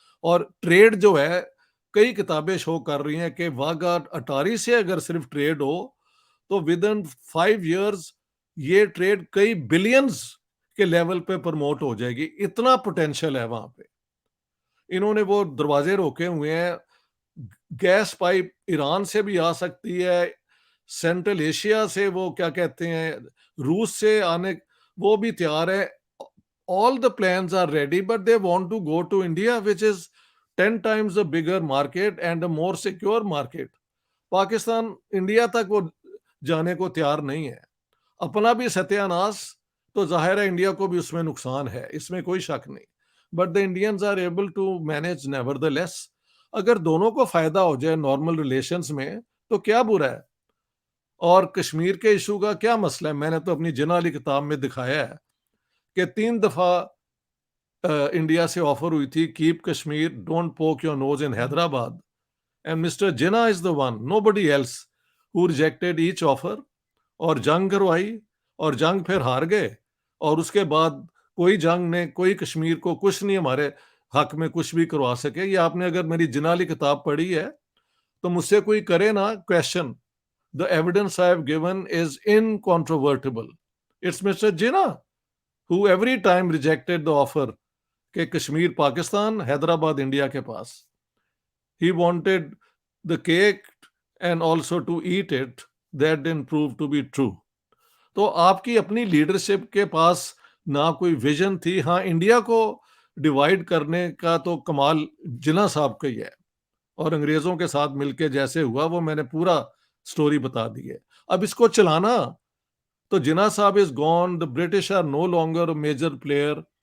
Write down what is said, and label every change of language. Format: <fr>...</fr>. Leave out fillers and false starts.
<ur>اور ٹریڈ جو ہے, کئی کتابیں شو کر رہی ہیں کہ واگا اٹاری سے اگر صرف ٹریڈ ہو تو ود ان 5 ایئرز یہ ٹریڈ کئی بلینز کے لیول پہ پروموٹ ہو جائے گی. اتنا پوٹینشیل ہے وہاں پہ. انہوں نے وہ دروازے روکے ہوئے ہیں, گیس پائپ ایران سے بھی آ سکتی ہے, سینٹرل ایشیا سے وہ کیا کہتے ہیں روس سے آنے, وہ بھی تیار ہے.</ur> <en>all the plans are ready but they want to go to India which is 10 times a bigger market and a more secure market.</en> <ur>Pakistan India تک وہ جانے کو تیار نہیں ہے. اپنا بھی ستیہ ناش تو ظاہر ہے انڈیا کو بھی اس میں نقصان ہے, اس میں کوئی شک نہیں.</ur> <en>But the Indians are able to manage nevertheless.</en> <ur>اگر دونوں کو فائدہ ہو جائے نارمل ریلیشنز میں تو کیا برا ہے. اور کشمیر کے ایشو کا کیا مسئلہ ہے, میں نے تو اپنی جناح علی کتاب میں دکھایا ہے کہ 3 دفعہ انڈیا سے آفر ہوئی تھی</ur> <en>Keep Kashmir, don't poke your nose in Hyderabad, and mister Jinnah is the one, nobody else who rejected each offer.</en> <ur>اور جنگ کروائی اور جنگ پھر ہار گئے, اور اس کے بعد کوئی جنگ نے کوئی کشمیر کو کچھ نہیں ہمارے حق میں کچھ بھی کروا سکے. یہ آپ نے اگر میری جناح علی کتاب پڑھی ہے تو مجھ سے کوئی کرے نا question,</ur> <en>the evidence I have given is incontrovertible. It's Mr. Jinnah who every time rejected the offer</en> <ur>کہ کشمیر پاکستان, حیدرآباد انڈیا کے پاس.</ur> <en>He wanted the cake and also to eat it. That didn't prove to be true.</en> <ur>تو آپ کی اپنی leadership کے پاس نہ کوئی vision تھی. ہاں انڈیا کو ڈیوائیڈ کرنے کا تو کمال جناح صاحب کا ہی ہے, اور انگریزوں کے ساتھ مل کے جیسے ہوا وہ میں نے پورا سٹوری بتا دی ہے. اب اس کو چلانا تو جناح صاحب از gone,</ur> <en>the British are no longer a major player.</en>